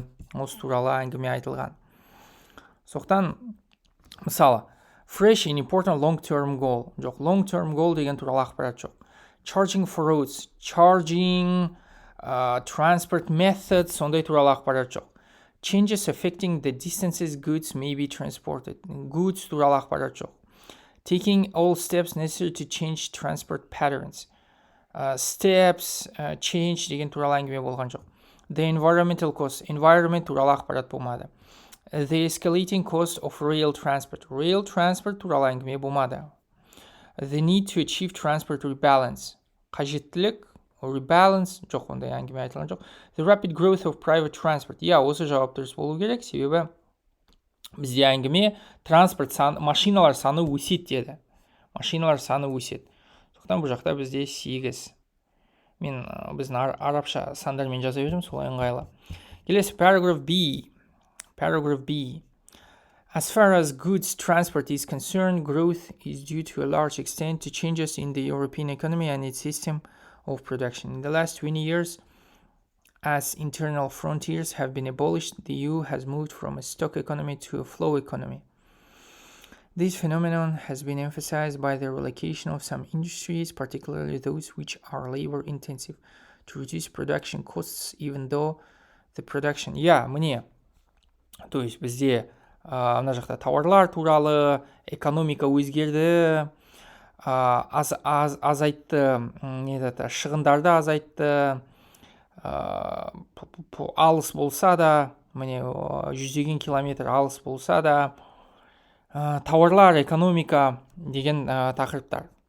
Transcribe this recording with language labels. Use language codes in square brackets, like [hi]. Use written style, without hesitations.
[kk] Осы туралы әңгіме айтылған. Соқтан, мысалы, [en] fresh and important long-term goal. [kk] Жоқ, [en] long-term goal [kk] деген туралы ақпарат жоқ. [en] Charging for roads, charging, transport methods, [kk] сондай туралы ақпарат жоқ. [en] Changes affecting the distances goods may be transported. [kk] Goods туралы ақпарат жоқ. [en] Taking all steps necessary to change transport patterns. Steps, change [kk] деген туралы әңгіме болған жоқ. [en] The environmental cost, environment [kk] туралы ақпарат болмады. [en] The escalating cost of rail transport [kk] туралы әңгіме болмады. [en] The need to achieve transport rebalance, [kk] қажеттілік, [en] rebalance, [kk] жоқ, ондай әңгіме айтылған жоқ. [en] The rapid growth of private transport, [kk] осы жауап дұрыс болу керек, себебі бізде әңгіме машиналар саны өсет деді. Машиналар саны өсет. Соқтан бұл жақта бізде 8. Мен біздің арабша сандармен жаза бердім, солай ыңғайлы. Келесі [en] paragraph B. As far as goods transport is concerned, growth is due to a large extent to changes in the European economy and its system of production. In the last 20 years, as internal frontiers have been abolished, the EU has moved from a stock economy to a flow economy. This phenomenon has been emphasized by the relocation of some industries, particularly those which are labor-intensive, to reduce production costs, even though the production... [kk] міне, то есть бізде мына жақта тауарлар туралы, экономика өзгерді, азайтты, шығындарды азайтты, алыс болса да, міне 100 километр алыс болса да, тауарлар, экономика деген тақырыптар.